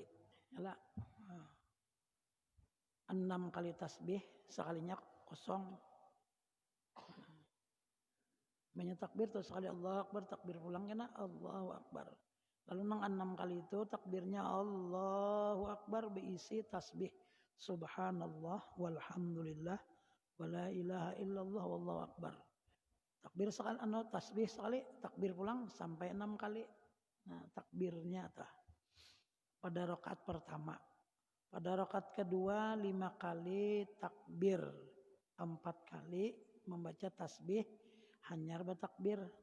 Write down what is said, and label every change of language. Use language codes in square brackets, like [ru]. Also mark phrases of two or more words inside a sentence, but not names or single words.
[bjn] Yalah, 6 kali tasbih, sekalinya kosong. Banyak takbir terus sekali [ar] الله أكبر, [bjn] takbir pulang kena [ar] الله أكبر. [bjn] Lalu nang 6 kali itu takbirnya [ar] الله أكبر [bjn] berisi tasbih [ar] سبحان الله والحمد لله ولا إله إلا الله والله أكبر. [bjn] Takbir sekali tasbih sekali, takbir pulang sampai 6 kali. Nah, takbirnya tah pada rakaat pertama. Pada rakaat kedua 5 kali takbir, 4 kali membaca tasbih, hanyar bertakbir.